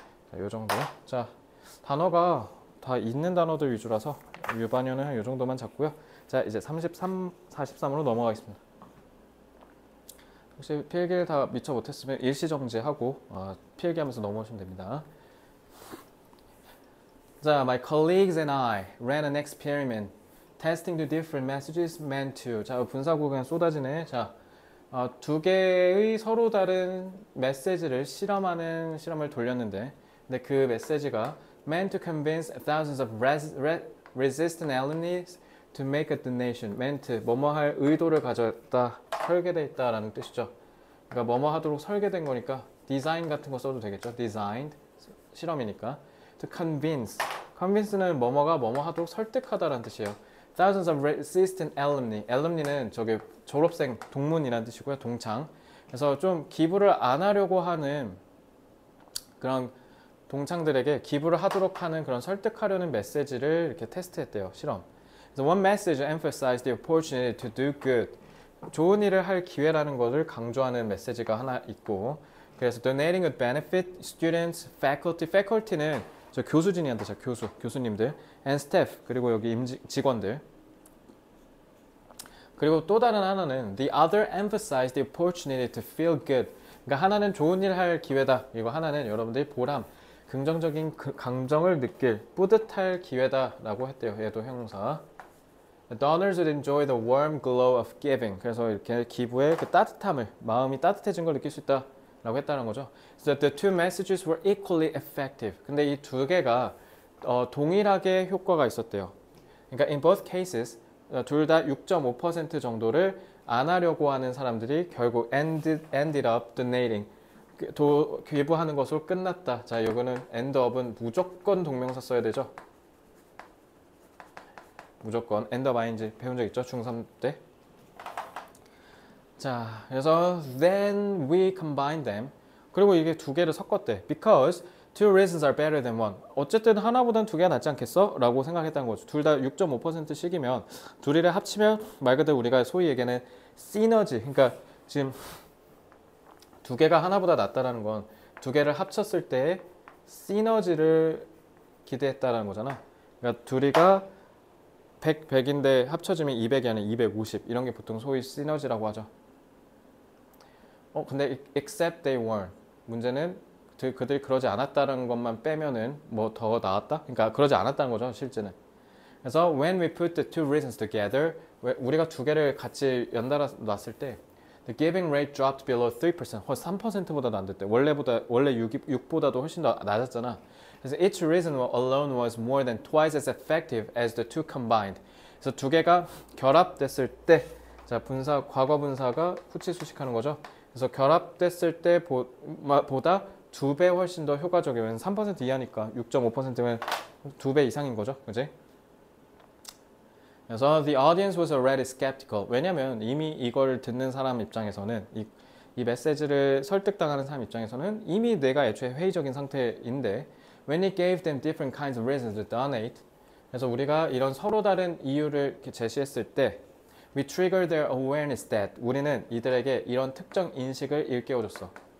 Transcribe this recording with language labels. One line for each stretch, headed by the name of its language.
Korean: 자, 요 정도. 자, 단어가 다 있는 단어들 위주라서 유반연은 한 요 정도만 잡고요. 자, 이제 33, 43으로 넘어가겠습니다. 혹시 필기를 다 미처 못했으면 일시정지하고 필기하면서 넘어오시면 됩니다.
English: 자, my colleagues and I ran an experiment testing the different messages meant to.
Korean: 자, 분사구 그냥 쏟아지네. 자, 두 개의 서로 다른 메시지를 실험을 돌렸는데, 근데 그 메시지가
English: meant to convince thousands of resistant alumni to make a donation.
Korean: meant 뭐뭐 할 의도를 가졌다, 설계되어 있다라는 뜻이죠. 그러니까 뭐뭐 하도록 설계된 거니까 design 같은 거 써도 되겠죠. designed 실험이니까.
English: to convince
Korean: 는 뭐뭐가 뭐뭐 하도록 설득하다라는 뜻이에요.
English: thousands of resistant alumni.
Korean: alumni는 저게 졸업생 동문이라는 뜻이고요. 동창. 그래서 좀 기부를 안 하려고 하는 그런 동창들에게 기부를 하도록 하는 그런 설득하려는 메시지를 이렇게 테스트했대요.
English: 실험. So one message emphasized the opportunity to do good.
Korean: 좋은 일을 할 기회라는 것을 강조하는 메시지가 하나 있고, 그래서
English: donating would benefit students, faculty.
Korean: faculty는 저 교수진이한테 교수님들,
English: and staff,
Korean: 그리고 여기 직원들. 그리고 또 다른 하나는
English: the other emphasized the opportunity to feel good.
Korean: 그러니까 하나는 좋은 일 할 기회다. 그리고 하나는 여러분들이 보람, 긍정적인 감정을 느낄 뿌듯할 기회다라고 했대요. 얘도 형용사.
English: The donors would enjoy the warm glow of giving.
Korean: 그래서 이렇게 기부의 그 따뜻함을, 마음이 따뜻해진 걸 느낄 수 있다라고 했다는 거죠.
English: So the two messages were equally effective.
Korean: 근데 이 두 개가 동일하게 효과가 있었대요. 그러니까
English: in both cases
Korean: 둘 다 6.5% 정도를 안 하려고 하는 사람들이 결국
English: ended up donating.
Korean: 기부하는 것으로 끝났다. 자, 이거는 end up은 무조건 동명사 써야 되죠. 무조건 end up ing 배운 적 있죠? 중3 때.
English: 자, 그래서 then we combine them.
Korean: 그리고 이게 두 개를 섞었대.
English: Because two reasons are better than one.
Korean: 어쨌든 하나보단 두 개가 낫지 않겠어? 라고 생각했다는 거죠. 둘 다 6.5%씩이면 둘이를 합치면 말 그대로 우리가 소위 얘기하는 시너지. 그러니까 지금 두 개가 하나보다 낫다라는 건 두 개를 합쳤을 때 시너지를 기대했다라는 거잖아. 그러니까 둘이가 100인데 합쳐지면 200이 아니라 250 이런 게 보통 소위 시너지라고 하죠.
English: 근데 except they weren't.
Korean: 문제는 그들이 그러지 않았다는 것만 빼면은 뭐 더 나았다? 그러니까 그러지 않았다는 거죠, 실제는.
English: 그래서 when we put the two reasons together,
Korean: 우리가 두 개를 같이 연달아 놨을 때
English: the giving rate dropped below 3%.
Korean: 3%보다도 안 됐대. 원래 6보다도 훨씬 더 낮았잖아.
English: 그래서 each reason alone was more than twice as effective as the two combined.
Korean: 그래서 두 개가 결합됐을 때, 자 과거 분사가 후치 수식하는 거죠. 그래서 결합됐을 때 보다 2배 훨씬 더 효과적이면 3% 이하니까 6.5%면 2배 이상인 거죠, 그지?
English: 그래서 the audience was already skeptical.
Korean: 왜냐면 이미 이걸 듣는 사람 입장에서는 이 메시지를 설득당하는 사람 입장에서는 이미 내가 애초에 회의적인 상태인데
English: when he gave them different kinds of reasons to donate.
Korean: 그래서 우리가 이런 서로 다른 이유를 이렇게 제시했을 때
English: we trigger their awareness that
Korean: 우리는 이들에게 이런 특정 인식을 일깨워줬어.